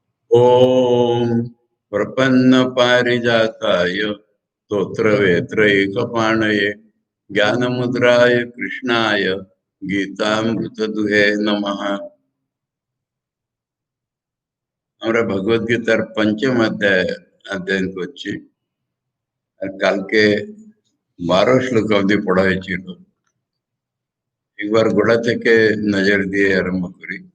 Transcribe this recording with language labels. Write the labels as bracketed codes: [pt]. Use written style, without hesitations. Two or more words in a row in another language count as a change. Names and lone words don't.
[sa] ओम प्रपन्न पारिजाताय स्तोत्रवेत्रैकपाणये ज्ञानमुद्राय कृष्णाय गीतामृतदुहे नमः। [bn] আমরা ভগবদ্গীতার পঞ্চম অধ্যয়ন করছি। আর কালকে 12 শ্লোক অবধি পড়া হয়েছিল। একবার গোড়া থেকে নজর দিয়ে আরম্ভ করি।